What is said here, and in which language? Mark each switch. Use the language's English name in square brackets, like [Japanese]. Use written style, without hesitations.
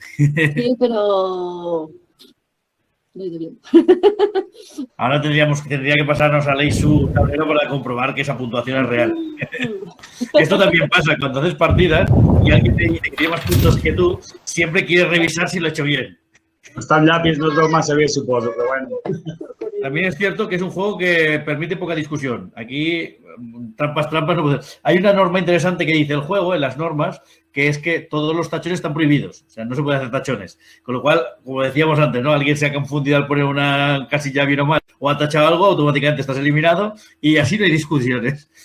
[Spanish] Sí, pero... Lo he ido bien. Ahora tendría que pasarnos a Leish su tablero para comprobar que esa puntuación es real. Esto también pasa cuando haces partidas y alguien te dice que tiene más puntos que tú, siempre quieres revisar si lo ha hecho bien. [Catalan] Està en llapis no es veu massa bé, suposo, però bueno. [Spanish] También es cierto que es un juego que permite poca discusión. Aquí, trampas, no puede ser. Hay una norma interesante que dice el juego, en las normas, que es que todos los tachones están prohibidos. O sea, no se puede hacer tachones. Con lo cual, como decíamos antes, ¿no? Alguien se ha confundido al poner una casilla bien o mal o ha tachado algo, automáticamente estás eliminado y así no hay discusiones.